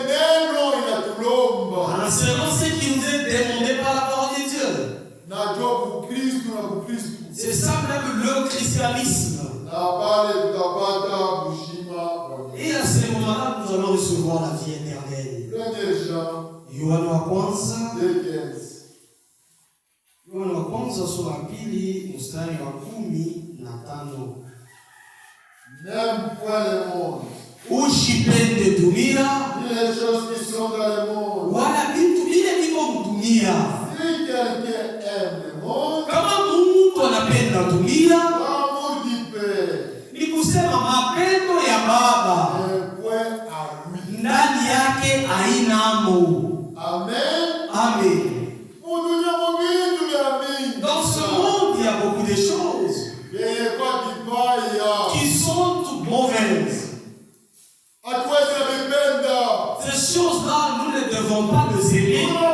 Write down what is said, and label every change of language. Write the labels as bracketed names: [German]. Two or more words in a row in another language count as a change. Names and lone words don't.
[French] En selon ce qui nous est demandé par la parole de Dieu. C'est ça même le christianisme. Et à ce moment-là, nous allons recevoir la vie éternelle. [Swahili] Yohana wa kwanza sura pili mstari wa 15. Usipende dunia wala vitu vile viko dunia. [French] quelqu'un aime le monde, [Swahili] kama mtu anapenda dunia, [French] l'amour du Père [Swahili] ni kusema mapendo ya Baba [French] n'est point à lui. [Swahili] ndani yake hainamo. Amen. Amen. [French] Dans ce monde, il y a beaucoup de choses qui sont toutes mauvaises. Ces choses-là, nous ne devons pas les aimer.